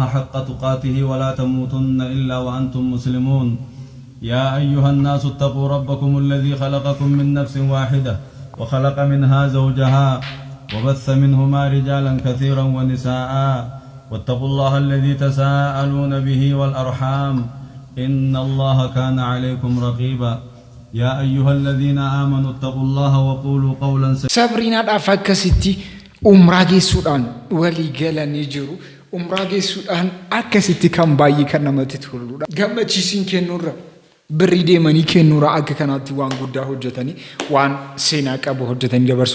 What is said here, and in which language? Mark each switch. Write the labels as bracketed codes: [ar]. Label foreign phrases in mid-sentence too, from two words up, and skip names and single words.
[ar] حق تقاته ولا تموتن إلا وأنتم مسلمون يا أيها الناس اتقوا ربكم الذي خلقكم من نفس واحدة وخلق منها زوجها وبث منهما رجالا كثيرا ونساء واتقوا الله الذي تساءلون به والأرحام إن الله كان عليكم رقيبا يا أيها الذين آمنوا اتقوا الله وقولوا قولا سديدا. [om] Sabriinaadhaaf akkasitti umraa geessuudhaan walii galanii jiru. Umraa geessuudhaan akkasitti kan baay'ee kan namatti toludha. Gammachiisin kennuurra birrii deemanii kennuurra akka kanaatti waan guddaa hojjetanii waan seenaa qabu hojjetanii dabarsu.